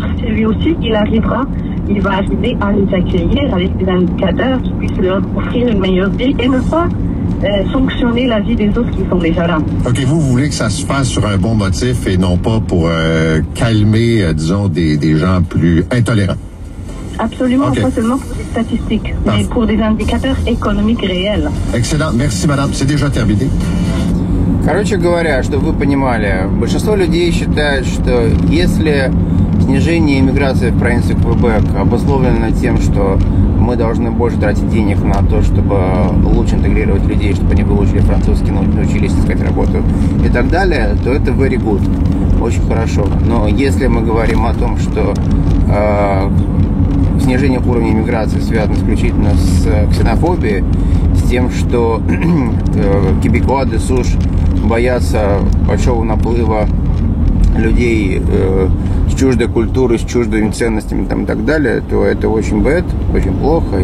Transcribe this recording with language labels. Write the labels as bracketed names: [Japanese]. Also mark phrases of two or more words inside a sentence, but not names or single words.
[French] C'est lui aussi il va arriver à les accueillir avec des indicateurs qui puissent leur offrir une meilleure vie et ne pas sanctionner la vie des autres qui sont déjà là. OK, vous voulez que ça se fasse sur un bon motif et non pas pour calmer, disons, des gens plus intolérants. Absolument, pas seulement pour des statistiques, mais pour des indicateurs économiques réels. Excellent. Merci, madame. C'est déjà terminé. [Russian] Короче говоря, чтобы вы понимали, большинство людей считает, что если снижение иммиграции в провинцию Квебек обусловлено тем, что мы должны больше тратить денег на то, чтобы лучше интегрировать людей, чтобы они выучили французский, научились искать работу и так далее, то это [English] very good, [Russian] очень хорошо. Но если мы говорим о том, что снижение уровня иммиграции связано исключительно с ксенофобией, с тем, что [French] québécois de souche [Russian] боятся большого наплыва людей с чуждой культурой, с чуждыми ценностями там, и так далее, то это очень bad, очень плохо.